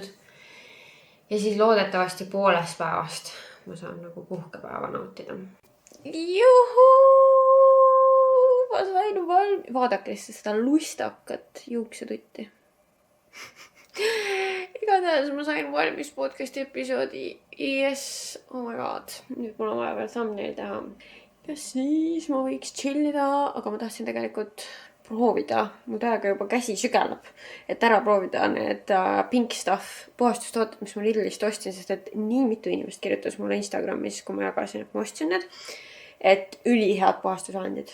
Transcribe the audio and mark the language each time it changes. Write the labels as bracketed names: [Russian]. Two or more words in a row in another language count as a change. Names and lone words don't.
[Estonian] Ja siis loodetavasti poolest päevast ma saan nagu puhkepäeva nautida. Juhuu! Ma sain valmis. Vaadake seda lustakat juuksetutti. Igatahes ma sain valmis podcasti episoodi. [English] Yes, oh my god. [Estonian] Nüüd mul on vaja veel thumbnail teha. Ja siis ma võiks chillida, aga ma tahtsin tegelikult proovida, mu täiega juba käsi sügelab, et ära proovida need Pink Stuff puhastustooted, mis ma Lidlist ostsin, sest et nii mitu inimest kirjutas mulle Instagramis, kui ma jagasin, et ma ostsin need, et ülihead puhastusvahendid.